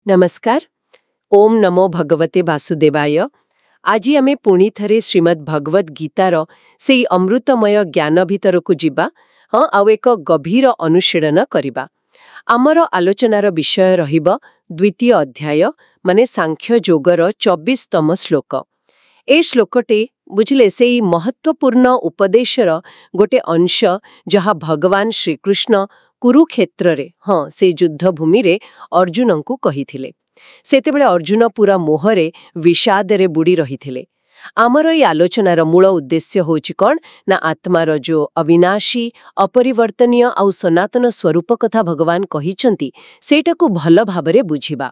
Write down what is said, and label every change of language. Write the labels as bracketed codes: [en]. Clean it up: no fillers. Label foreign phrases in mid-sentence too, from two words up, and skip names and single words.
[sa] नमस्कार। ओम नमो भगवते वासुदेवाय। [or] ଆଜି ଆମେ ପୁଣି ଥରେ ଶ୍ରୀମଦ୍ ଭାଗବତ ଗୀତାର ସେହି ଅମୃତମୟ ଜ୍ଞାନ ଭିତରକୁ ଯିବା ଆଉ ଏକ ଗଭୀର ଅନୁଶୀଳନ କରିବା। ଆମର ଆଲୋଚନାର ବିଷୟ ରହିବ ଦ୍ୱିତୀୟ ଅଧ୍ୟାୟ ମାନେ ସାଂଖ୍ୟ ଯୋଗର 24ତମ ଶ୍ଳୋକ। ଏ ଶ୍ଳୋକଟି ବୁଝିଲେ ସେହି ମହତ୍ୱପୂର୍ଣ୍ଣ ଉପଦେଶର ଗୋଟେ ଅଂଶ ଯାହା ଭଗବାନ ଶ୍ରୀକୃଷ୍ଣ କୁରୁକ୍ଷେତ୍ରରେ ସେ ଯୁଦ୍ଧଭୂମିରେ ଅର୍ଜୁନଙ୍କୁ କହିଥିଲେ। ସେତେବେଳେ ଅର୍ଜୁନ ପୂରା ମୋହରେ ବିଷାଦରେ ବୁଡ଼ି ରହିଥିଲେ। ଆମର ଏହି ଆଲୋଚନାର ମୂଳ ଉଦ୍ଦେଶ୍ୟ ହେଉଛି କଅଣ ନା ଆତ୍ମାର ଯୋ ଅବିନାଶୀ ଅପରିବର୍ତ୍ତନୀୟ ଆଉ ସନାତନ ସ୍ୱରୂପ କଥା ଭଗବାନ କହିଛନ୍ତି ସେଇଟାକୁ ଭଲ ଭାବରେ ବୁଝିବା।